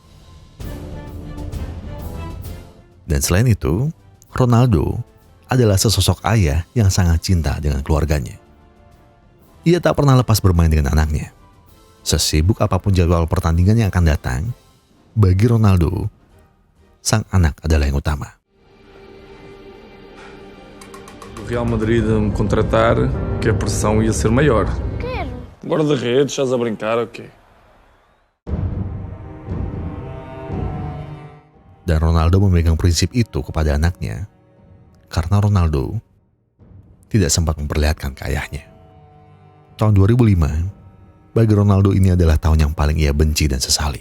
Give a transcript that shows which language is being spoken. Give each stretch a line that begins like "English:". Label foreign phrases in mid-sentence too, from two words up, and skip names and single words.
Indonesian: Dan selain itu, Ronaldo adalah sesosok ayah yang sangat cinta dengan keluarganya. Ia tak pernah lepas bermain dengan anaknya. Sesibuk apapun jadwal pertandingan yang akan datang, bagi Ronaldo, sang anak adalah yang utama.
Portuguese: O Real Madrid me contratar, que a pressão ia ser maior. Quero. Guarda-redes, estás a brincar, ok?
Indonesian: Dan Ronaldo memegang prinsip itu kepada anaknya, karena Ronaldo tidak sempat memperlihatkan ke ayahnya. Tahun 2005, bagi Ronaldo ini adalah tahun yang paling ia benci dan sesali.